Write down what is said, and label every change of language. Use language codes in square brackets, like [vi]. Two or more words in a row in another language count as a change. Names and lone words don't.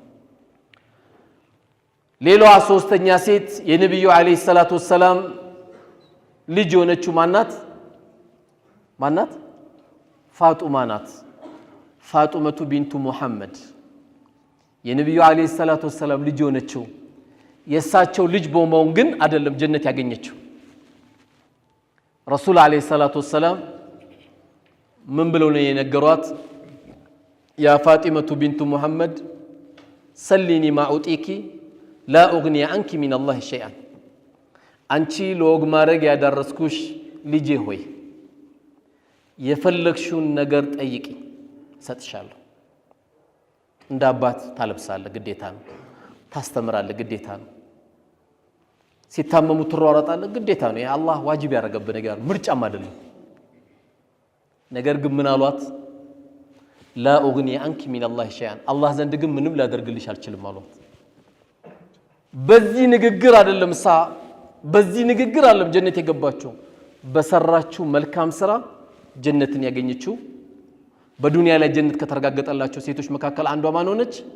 [am] ሌላዋ ሶስተኛ ሴት የነብዩ [ar] عليه الصلاة والسلام [am] ልጅ ሆነችው ማናት ፋጡማ ናት ፋጡመቱ ቢንቱ ሙሐመድ የነብዩ [ar] عليه الصلاة والسلام [am] ልጅ ሆነችው የሳቸው ልጅ በመሆን ግን አይደለም ጀነት ያገኘችው ረሱል [ar] عليه الصلاة والسلام [am] ምን ብለው ነው የነገሯት [ar] يا فاطمة بنت محمد سليني ما أعطيك لا أغني عنك من الله شيئا [am] አንቺ ለወግ ማረግ ያዳረስኩሽ ልጄ ሆይ የፈለግሽውን ነገር ጠይቂ ሰጥሻለሁ እንደ አባት ታለብሳለህ ግዴታ ነው ታስተምራለህ ግዴታ ነው ሲታመሙ ትሯሯጣለህ ግዴታ ነው የአላህ ዋጅብ ያደረገብህ ነገር ምርጫም አይደለም ነገር ግን ምን አሏት [ar] لا أغني عنك من الله شيئا [am] አላህ ዘንድ ግን ምንም ላደርግልሽ አልችልም አሏት በዚህ ንግግር አይደለም በዚህ ንግግር አይደለም ጀነት የገባችው በሰራችው መልካም ስራ ጀነትን ያገኘችው በዱንያ ላይ ጀነት ከተረጋገጠላቸው ሴቶች መካከል አንዷ ማን ሆነች